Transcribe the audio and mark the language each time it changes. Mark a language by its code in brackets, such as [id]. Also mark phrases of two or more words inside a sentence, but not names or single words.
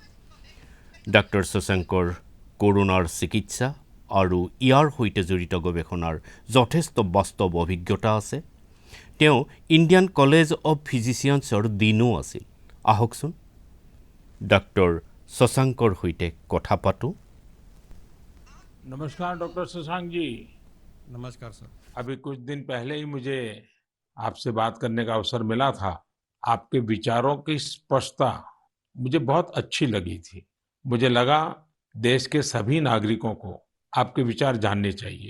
[as] ডক্টৰ শশাংকৰ কৰোনাৰ চিকিৎসা আৰু ইয়াৰ সৈতে জড়িত গৱেষণাৰ যথেষ্ট বাস্তৱ অভিজ্ঞতা আছে। তেওঁ ইণ্ডিয়ান কলেজ অৱ ফিজিচিয়ানছৰ ডিনো আছিল। আহকচোন ডক্টৰ শশাংকৰ সৈতে কথা পাতোঁ। [hi] नमस्कार डॉक्टर शशांक जी। नमस्कार सर। अभी कुछ दिन पहले ही मुझे आपसे बात करने का अवसर मिला था। आपके विचारों की स्पष्टता मुझे बहुत अच्छी लगी थी। मुझे लगा देश के सभी नागरिकों को आपके विचार जानने चाहिए।